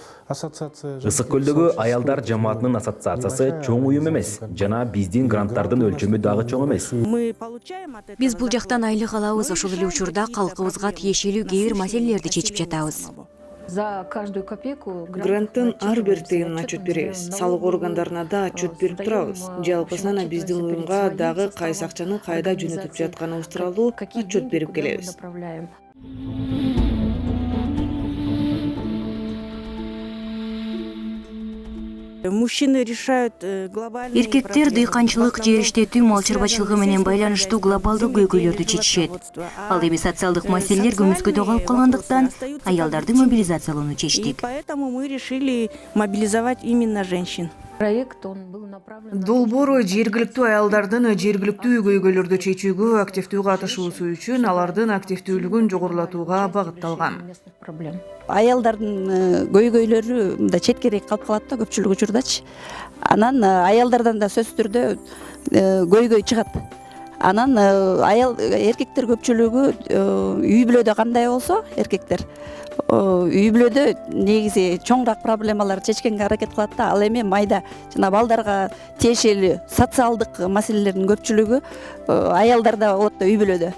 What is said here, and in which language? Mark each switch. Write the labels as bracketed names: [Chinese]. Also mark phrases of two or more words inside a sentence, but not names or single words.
[Kyrgyz] Ысык көлдөгү аялдар жамаатынын ассоциациясы чоң уюм эмес, жана биздин гранттардын өлчөмү дагы чоң эмес. Биз бул жактан айлык алабыз, ошол эле учурда калкыбызга тиешелүү кээ бир маселелерди чечип жатабыз. [Russian] За каждую копейку [Kyrgyz] Гранттын ар бир тыйынын отчет беребиз. Салык органдарына да отчет берип турабыз. Жалпысынан биздин уюмга дагы кайсы акчаны кайда жөнөтүп жатканыбыз тууралуу отчет берип келебиз. Эркектер дыйканчылык, жер иштетүү, мал чарбачылыгы менен байланыштуу глобалдык көйгөйлөрдү чечишет. Ал эми социалдык маселелер көмүскөдө калып калгандыктан аялдарды мобилизациялоону чечтик. [Russian] Поэтому мы решили мобилизовать именно женщин. проект, он был направлен на [Kyrgyz] Долбоор жергиликтүү аялдардын жергиликтүү көйгөйлөрдү чечүүгө активдүү катышуусу үчүн алардын активдүүлүгүн жогорулатууга багытталган. [Russian] местных проблем. [Kyrgyz] Аялдардын көйгөйлөрү мындай четкерээк калып калат да көпчүлүк учурдачы. Анан аялдардан да сөзсүз түрдө көйгөй чыгат. Анан аял эркектер көпчүлүгү үй бүлөдө кандай болсо эркектер үй бүлөдө негизи чоңураак проблемаларды чечкенге аракет кылат да, ал эми майда жана балдарга тиешелүү социалдык маселелердин көпчүлүгү аялдарда болот да үй бүлөдө.